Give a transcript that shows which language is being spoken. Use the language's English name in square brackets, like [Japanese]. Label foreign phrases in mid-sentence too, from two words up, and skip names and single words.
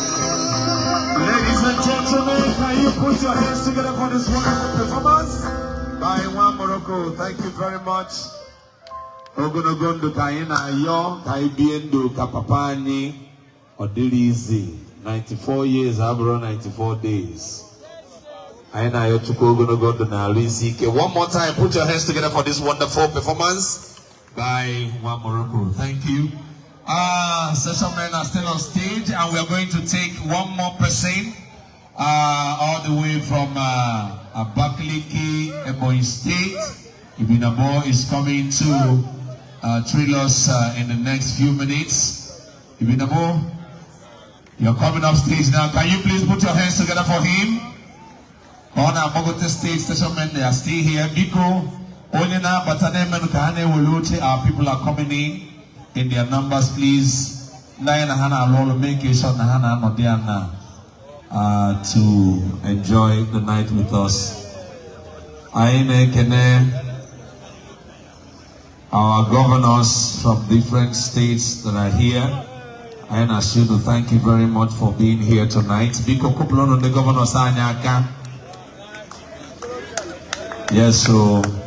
[English] Ladies and gentlemen, can you put your hands together for this wonderful performance by Nwa Morocco? Thank you very much. [Igbo] Ogologo ndụ ka anyị na-ayọ, ka anyị bie ndụ ka papa anyị. Ọ dịrị easy. [English] Ninety-four years, [Igbo] abụrụ [English] ninety-four days. [Igbo] Anyị na-ayọ Chukwu ogologo ndụ na arụ isi ike. [English] One more time, put your hands together for this wonderful performance by Nwa Morocco. Thank you. Uh, session men are still on stage, and we are going to take one more person, uh, all the way from, uh, Abakaliki, Ebonyi State. Ibinabo is coming to, uh, thrill us, uh, in the next few minutes. Ibinabo, you're coming up stage now. Can you please put your hands together for him? On our Mogote State, session men, they are still here. [Igbo] Biko, onye na-abata na-emenu ka ha na-ewere oche, [English] our people are coming in, in their numbers, please. [Igbo] Ndị anyị na ha na-alụ ọrụ, [English] make sure [Igbo] na ha na-anọ [English] there now, uh, to enjoy the night with us. [Igbo] Anyị na-ekene [English] our governors from different states that are here. [Igbo] Anyị na-asị unu [English] thank you very much for being here tonight. [Igbo] Biko, kụpụrụ unu ndị governors anyị aka. [English] Yes, so